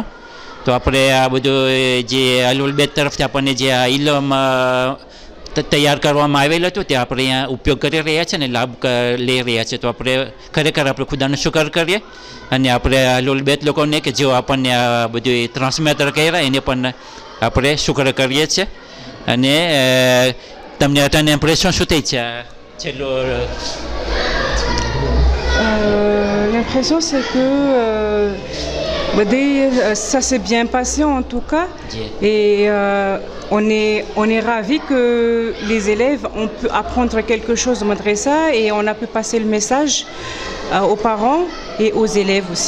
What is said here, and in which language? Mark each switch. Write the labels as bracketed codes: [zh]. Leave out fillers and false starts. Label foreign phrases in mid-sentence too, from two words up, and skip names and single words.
[gu] તો આપણે આ બધું જે અલુલબેટ તરફથી આપણને જે આ ઇલમ તૈયાર કરવામાં આવેલું હતું તે આપણે અહીંયા ઉપયોગ કરી રહ્યા છે ને લાભ લઈ રહ્યા છે. તો આપણે ખરેખર આપણે ખુદાનો શુકર કરીએ અને આપણે અલુલબેટ લોકોને કે જેઓ આપણને આ બધું ટ્રાન્સમિટર કર્યા એને પણ આપણે શુકર કરીએ છીએ. અને તમને અત્યારે ઇમ્પ્રેશન શું થઈ છે છેલ્લો? [fr] L'impression c'est que ça s'est bien passé en tout cas et on est ravis que les élèves ont pu apprendre quelque chose de madrasa et on a pu passer le message aux parents et aux élèves aussi.